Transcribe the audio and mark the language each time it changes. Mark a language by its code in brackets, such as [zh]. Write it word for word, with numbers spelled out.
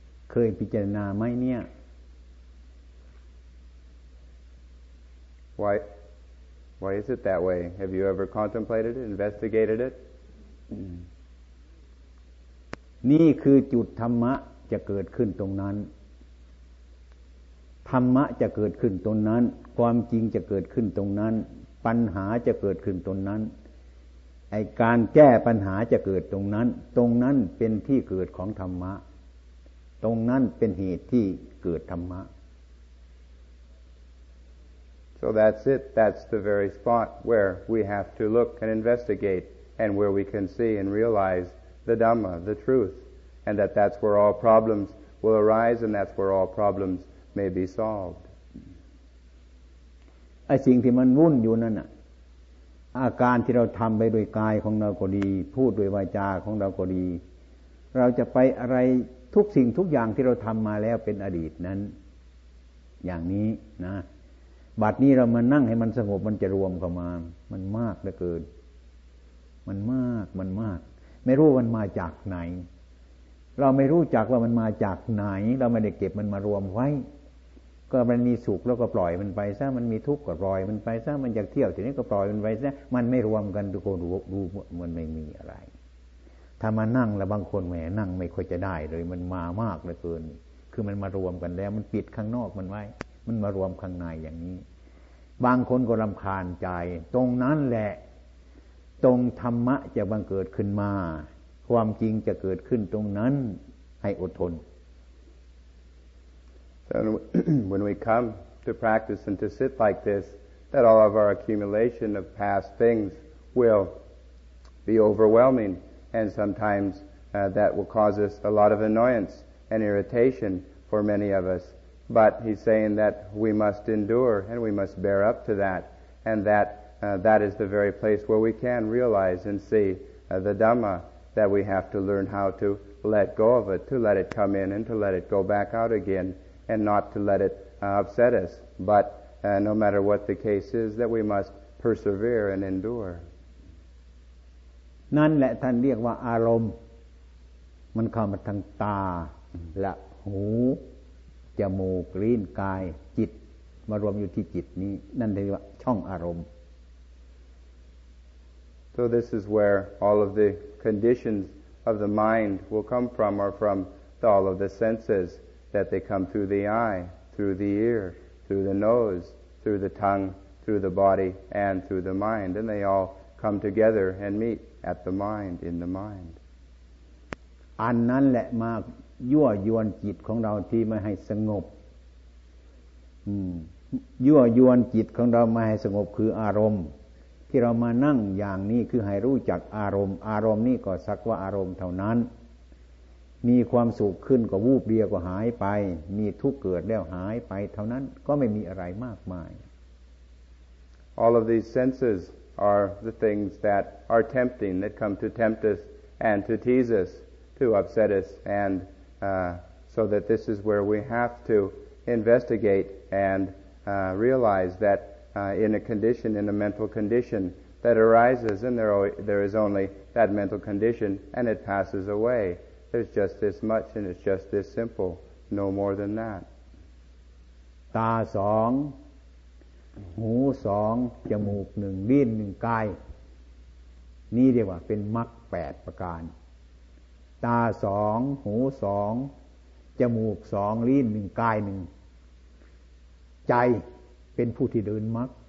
[th] เคยพิจารณาไหมเนี่ย [en] Why why is it that way? Have you ever contemplated it, investigated it? [th] นี่คือจุดธรรมะจะเกิดขึ้นตรงนั้นธรรมะจะเกิดขึ้นตรงนั้นความจริงจะเกิดขึ้นตรงนั้นปัญหาจะเกิดขึ้นตรงนั้นไอ้การแก้ปัญหาจะเกิดตรงนั้นตรงนั้นเป็นที่เกิดของธรรมะตรงนั้นเป็นเหตุที่เกิดธรรมะ [en] So that's it that's the very spot where we have to look and investigate and where we can see and realize the Dhamma the truth and that that's where all problems will arise and that's where all problems may be solved [th] ไอ้สิ่งที่มันวุ่นอยู่นั่นน่ะอาการที่เราทำไปโดยกายของเราก็ดีพูดโดยวาจาของเราก็ดีเราจะไปอะไรทุกสิ่งทุกอย่างที่เราทำมาแล้วเป็นอดีตนั้นอย่างนี้นะบัดนี้เรามานั่งให้มันสงบมันจะรวมเข้ามามันมากเหลือเกิน มันมากมันมากไม่รู้มันมาจากไหนเราไม่รู้จักว่ามันมาจากไหนเราไม่ได้เก็บมันมารวมไว้ก็มันมีสุขแล้วก็ปล่อยมันไปซะมันมีทุกข์ก็ปล่อยมันไปซะมันอยากเที่ยวทีนี้ก็ปล่อยมันไปซะมันไม่รวมกันทุกคนรู้รู้มันไม่มีอะไร ถ้ามานั่งแล้วบางคนแหมนั่งไม่ค่อยจะได้เลยมันมามากเหลือเกินคือมันมารวมกันแล้วมันปิดข้างนอกมันไว้มันมารวมข้างในอย่างนี้บางคนก็รำคาญใจตรงนั้นแหละตรงธรรมะจะบังเกิดขึ้นมาความจริงจะเกิดขึ้นตรงนั้นให้อดทน [en] So when we come to practice and to sit like this, that all of our accumulation of past things will be overwhelming, and sometimes uh, that will cause us a lot of annoyance and irritation for many of us. But he's saying that we must endure and we must bear up to that, and that uh, that is the very place where we can realize and see uh, the Dhamma, that we have to learn how to let go of it, to let it come in and to let it go back out again. And not to let it uh, upset us, but uh, no matter what the case is, that we must persevere and endure. [th] นั่นแหละท่านเรียกว่าอารมณ์มันเข้ามาทางตาและหูจมูกลิ้นกายจิตมารวมอยู่ที่จิตนี้นั่นเรียกว่าช่องอารมณ์ [en] So this is where all of the conditions of the mind will come from, or from the, all of the senses. That they come through the eye, through the ear, through the nose, through the tongue, through the body, and through the mind. And they all come together and meet at the mind, in the mind. [th] อันนั้นแหละมายั่วยวนจิตของเราที่ไม่ให้สงบอืมยั่วยวนจิตของเราไม่ให้สงบคืออารมณ์ที่เรามานั่งอย่างนี้คือให้รู้จักอารมณ์อารมณ์นี่ก็สักว่าอารมณ์เท่านั้นมีความสุขขึ้นก็วูบเดียวก็หายไปมีทุกข์เกิดแล้วหายไปเท่านั้นก็ไม่มีอะไรมากมาย [en] All of these senses are the things that are tempting that come to tempt us and to tease us to upset us and uh, so that this is where we have to investigate and uh, realize that uh, in a condition in a mental condition that arises and there o- there is only that mental condition and it passes awayThere's just this much and it's just this simple, no more than that. [th] ตาสองหูสองจมูกหนึ่งลิ้นหนึ่งกายนี่เรียกว่าเป็นมรรคแปดประการตาสองหูสองจมูกสองลิ้นหนึ่งกายหนึ่งใจเป็นผู้ที่เดินมรรค